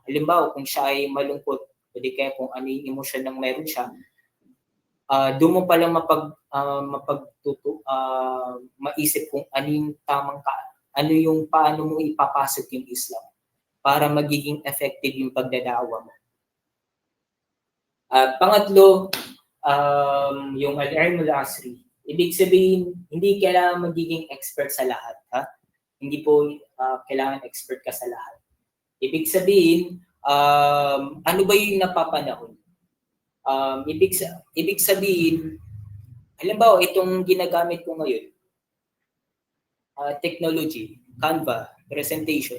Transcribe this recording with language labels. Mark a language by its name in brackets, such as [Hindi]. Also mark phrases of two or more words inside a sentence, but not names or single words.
[Filipino] Halimbawa, kung siya ay malungkot, pwede kaya kung ano yung emosyon ng meron siya, doon mo palang maisip kung ano yung paano mo ipapasok yung Islam para magiging effective yung pagdadawa mo. At pangatlo, yung [Arabic] العلم العصري. [Filipino] Ibig sabihin, hindi kailangan magiging expert sa lahat. Ha? Hindi po kailangan expert ka sa lahat. Ibig sabihin, ano ba yung napapanahon? Ibig sabihin, halimbawa, itong ginagamit ko ngayon, technology, Canva, presentation.